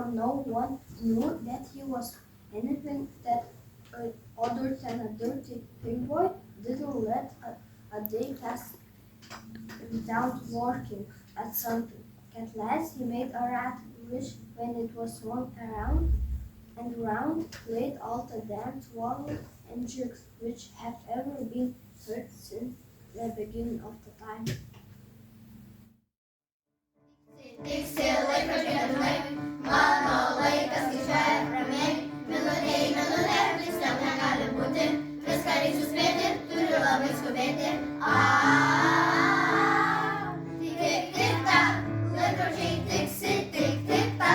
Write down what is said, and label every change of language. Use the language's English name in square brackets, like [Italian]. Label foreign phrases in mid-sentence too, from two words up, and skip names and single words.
[English] no one knew that he was anything other than a dirty pig boy, didn't let a day pass without working at something. At last he made a rat, which, when it was swung around and round, played all the dance, wallows, and jigs which have ever been heard since the beginning of the time. [Lithuanian] Tik sėlai pražėdamai, mano laikas skaičiuoja ramiai. Minutė į minutę, tiksliau negali būti. Viską reik suspėti, turiu labai skubėti. Tik, tik, ta, laikrodžiai tiksi, tik, tik, ta.